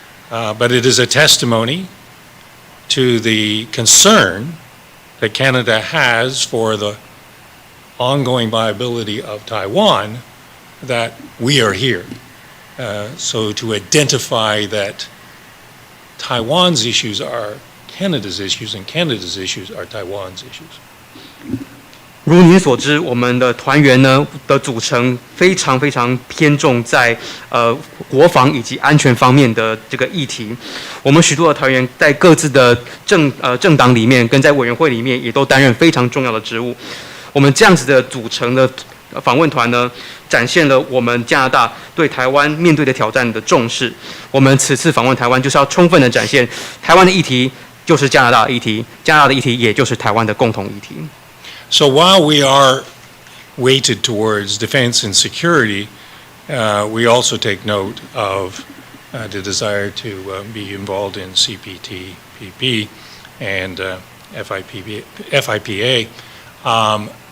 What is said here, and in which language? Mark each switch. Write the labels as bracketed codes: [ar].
[en] But it is a testimony to the concern that Canada has for the ongoing viability of Taiwan that we are here. So to identify that Taiwan's issues are Canada's issues and Canada's issues are Taiwan's issues. [zh] 如您所知，我们的团员呢的组成非常偏重在国防以及安全方面的这个议题。我们许多的团员在各自的政党里面，跟在委员会里面也都担任非常重要的职务。我们这样子的组成的访问团呢，展现了我们加拿大对台湾面对的挑战的重视。我们此次访问台湾，就是要充分的展现台湾的议题就是加拿大的议题，加拿大的议题也就是台湾的共同议题。 [en] So while we are weighted towards defense and security, we also take note of the desire to be involved in CPTPP and FIPA.